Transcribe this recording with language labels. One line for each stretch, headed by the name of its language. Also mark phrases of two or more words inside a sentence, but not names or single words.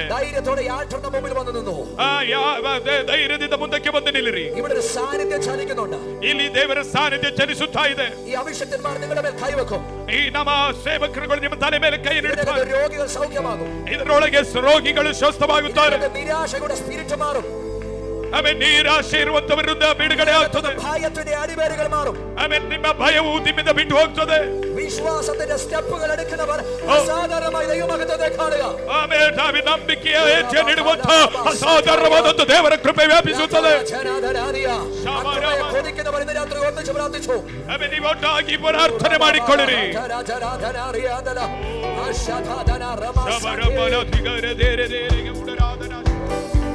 Malayalam: ധൈര്യത്തോടെ യാത്രയുടെ മുമ്പിൽ വന്നു നിന്നു.
Kannada: ಧೈರ್ಯದಿಂದ ಮುಂದಕ್ಕೆ ಬಂದು ನಿಲ್ಲಿರಿ.
Malayalam: ഇവിടെ ഒരു സാന്നിധ്യം ചലിക്കുന്നുണ്ട്.
Kannada: ಇಲ್ಲಿ ದೇವರ ಸಾನ್ನಿಧ್ಯ ಚಲಿಸುತ್ತಾ ಇದೆ.
Malayalam: ഈ അഭിഷേകന്മാർ നിങ്ങളുടെ മേൽ കൈവെക്കും.
Kannada: ಈ ನಮ್ಮ ಸೇವಕರುಗಳು ನಿಮ್ಮ ತಲೆ ಮೇಲೆ ಕೈ ಇಡುತ್ತಾರೆ.
Malayalam: രോഗികൾ സൗഖ്യമാകും.
Kannada: ಇದರೊಳಗೆ ರೋಗಿಗಳು ಸ್ವಸ್ಥವಾಗುತ್ತಾರೆ.
Malayalam: നിരാശയുടെ സ്പിരിറ്റ് മാറും.
Kannada: ಆಮೇಲೆ ನಿರಾಶೆ ಇರುವಂತವರಿಂದ ಬಿಡುಗಡೆ ಆಗ್ತದೆ.
Malayalam: ഭയത്തിന്റെ അടിവേരുകൾ മാറും.
Kannada: ಆಮೇಲೆ ನಿಮ್ಮ ಭಯವು ನಿಮ್ಮಿಂದ ಬಿಟ್ಟು ಹೋಗ್ತದೆ.
Malayalam: വിശ്വാസത്തിന്റെ സ്റ്റെപ്പുകൾ എടുക്കുന്നവർ അസാധാരണമായ ദൈവമഹത്വത്തെ കാണുക.
Kannada: ಆಮೇಲೆ ನಾವು ನಂಬಿಕೆಯ ಹೆಜ್ಜೆ ನೀಡುವಂತ ಅಸಾಧಾರಣವಾದಂತ ದೇವರ ಕೃಪೆ ವ್ಯಾಪಿಸುತ್ತದೆ.
Malayalam: കൊതിക്കുന്നവർ ഇന്ന് രാത്രി ഒന്നിച്ച് പ്രാർത്ഥിച്ചു.
Kannada: ಆಮೇಲೆ ನೀವು ಒಟ್ಟಾಗಿ ಪ್ರಾರ್ಥನೆ ಮಾಡಿಕೊಳ್ಳಿರಿ.
Malayalam: അശാധാരണ